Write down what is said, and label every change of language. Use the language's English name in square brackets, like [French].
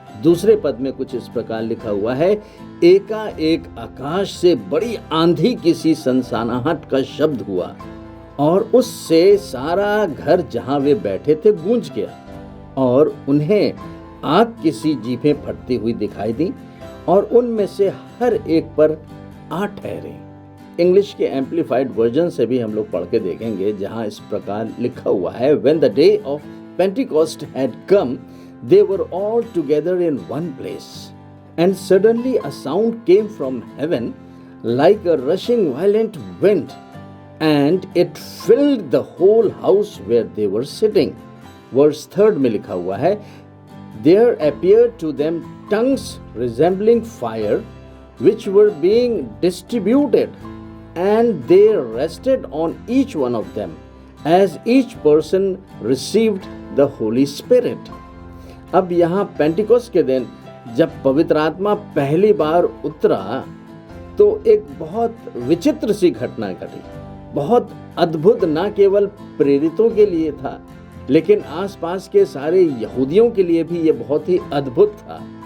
[Hindi] 2 पद में कुछ इस प्रकार लिखा हुआ है, एकाएक आकाश से बड़ी आंधी किसी सनसनाहट का शब्द हुआ, और उससे सारा घर जहां वे बैठे थे गूंज गया, और उन्हें आग की सी जीभें फटती हुई दिखाई दी, और उनमें से हर एक पर आ ठहरे। इंग्लिश के एम्पलीफाइड वर्जन से भी हम लोग पढ़ के देखेंगे, जहां इस प्रकार लिखा हुआ है, [English] When the day of Pentecost had come, they were all together in one place, and suddenly a sound came from heaven like a rushing violent wind, and it filled the whole house where they were sitting. Verse 3 [Hindi] में लिखा हुआ है, [English] There appeared to them tongues resembling fire, which were being distributed, and they rested on each one of them, as each person received the Holy Spirit. [Hindi] अब यहाँ Pentecost के दिन जब पवित्र आत्मा पहली बार उतरा तो एक बहुत विचित्र सी घटना घटी, बहुत अद्भुत, न केवल प्रेरितों के लिए था लेकिन आसपास के सारे यहूदियों के लिए भी ये बहुत ही अद्भुत था।